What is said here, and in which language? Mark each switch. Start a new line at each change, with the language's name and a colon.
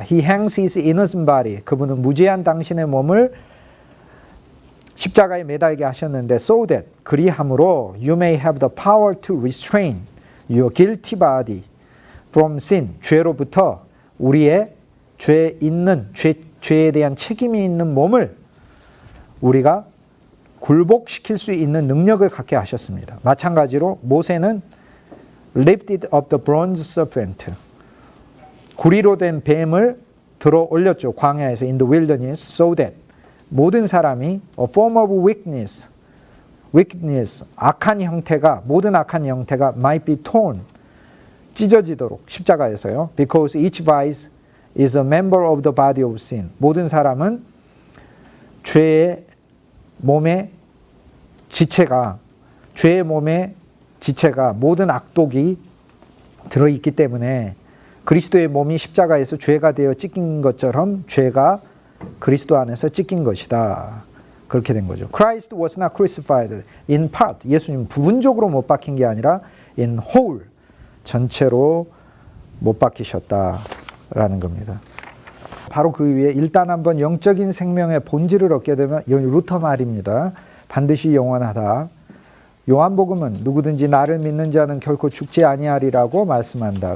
English: He hangs his innocent body.
Korean: 그분은 무죄한 당신의 몸을 십자가에 매달게 하셨는데
English: so that
Korean: 그리함으로
English: you may have the power to restrain your guilty body from sin.
Korean: 죄로부터 우리의 죄에 대한 책임이 있는 몸을 우리가 굴복시킬 수 있는 능력을 갖게 하셨습니다. 마찬가지로 모세는
English: lifted up the bronze serpent.
Korean: 구리로 된 뱀을 들어 올렸죠. 광야에서
English: in the wilderness so that
Korean: 모든 사람이
English: a form of wickedness,
Korean: 악한 형태가 모든 악한 형태가
English: might be torn,
Korean: 찢어지도록 십자가에서요.
English: Because each vice is a member of the body of sin.
Korean: 모든 사람은 죄의 몸의 지체가 모든 악독이 들어있기 때문에 그리스도의 몸이 십자가에서 죄가 되어 찢긴 것처럼 죄가 그리스도 안에서 찢긴 것이다. 그렇게 된 거죠.
English: Christ was not crucified in part.
Korean: 예수님 부분적으로 못 박힌 게 아니라
English: in whole.
Korean: 전체로 못 박히셨다라는 겁니다. 바로 그 위에 일단 한번 영적인 생명의 본질을 얻게 되면 루터 말입니다. 반드시 영원하다. 요한복음은 누구든지 나를 믿는 자는 결코 죽지 아니하리라고 말씀한다.